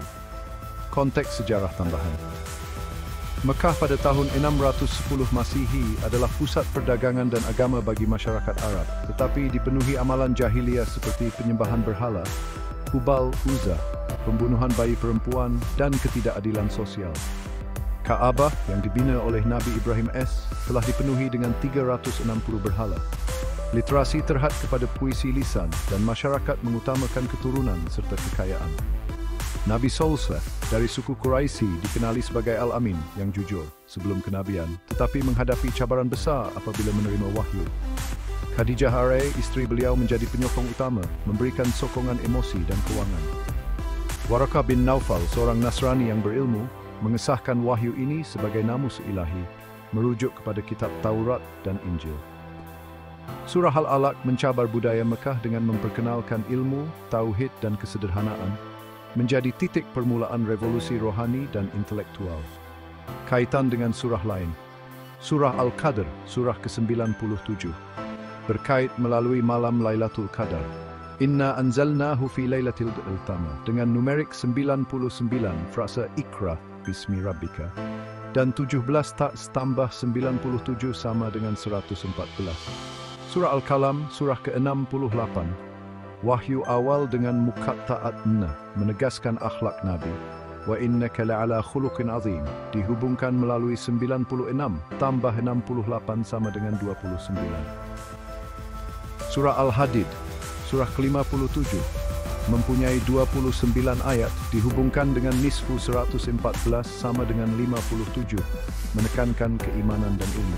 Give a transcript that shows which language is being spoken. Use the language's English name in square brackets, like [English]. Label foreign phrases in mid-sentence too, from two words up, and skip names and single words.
[Malay] Konteks sejarah tambahan. Mekah pada tahun 610 Masihi adalah pusat perdagangan dan agama bagi masyarakat Arab, tetapi dipenuhi amalan jahiliyah seperti penyembahan berhala, Hubal, Uzza, pembunuhan bayi perempuan, dan ketidakadilan sosial. Ka'bah yang dibina oleh Nabi Ibrahim S. telah dipenuhi dengan 360 berhala. Literasi terhad kepada puisi lisan dan masyarakat mengutamakan keturunan serta kekayaan. Nabi Solslah dari suku Quraisy dikenali sebagai Al-Amin yang jujur sebelum kenabian, tetapi menghadapi cabaran besar apabila menerima wahyu. Khadijah Arai, istri beliau, menjadi penyokong utama, memberikan sokongan emosi dan kewangan. Waraqah bin Naufal, seorang Nasrani yang berilmu, mengesahkan wahyu ini sebagai namus ilahi, merujuk kepada kitab Taurat dan Injil. Surah Al-Alaq mencabar budaya Mekah dengan memperkenalkan ilmu, tauhid dan kesederhanaan, menjadi titik permulaan revolusi rohani dan intelektual. Kaitan dengan surah lain. Surah Al-Qadr, surah ke-97, berkait melalui malam Lailatul Qadar. [Arabic] إنا أنزلناه في ليلة القدر, [Malay] dengan numerik 99, frasa [Arabic] اقرأ باسم ربك, [Malay] dan 17 tak tambah 97 sama dengan 114. Surah Al-Qalam, surah ke-68, wahyu awal dengan muqatta'at na, menegaskan akhlak Nabi. [Arabic] وإنك لعلى خلق عظيم, [Malay] dihubungkan melalui 96 tambah 68 sama dengan 29. Surah Al-Hadid, surah ke-57, mempunyai 29 ayat, dihubungkan dengan nisfu 114 sama dengan 57, menekankan keimanan dan ilmu.